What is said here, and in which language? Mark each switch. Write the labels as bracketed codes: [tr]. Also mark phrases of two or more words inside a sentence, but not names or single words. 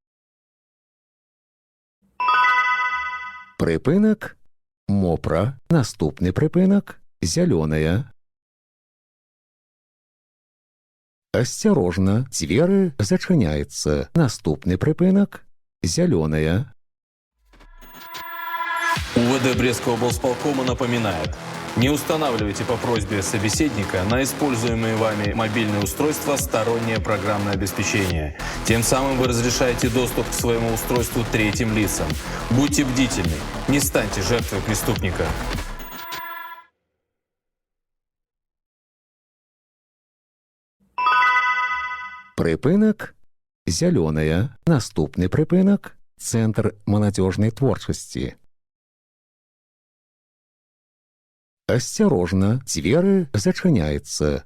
[be] Прыпынак – Мопра. Наступны прыпынак – Зялёная. Асцярожна, дзверы зачыняецца. Наступны прыпынак – Зялёная. [ru] УВД Брестского облсполкома напоминает: не устанавливайте по просьбе собеседника на используемые вами мобильные устройства стороннее программное обеспечение. Тем самым вы разрешаете доступ к своему устройству третьим лицам. Будьте бдительны, не станьте жертвой преступника. [be] Прыпынак – Зялёная. Наступны прыпынак – Цэнтр маладзёжнай творчасці. Асцярожна, дзверы зачыняецца.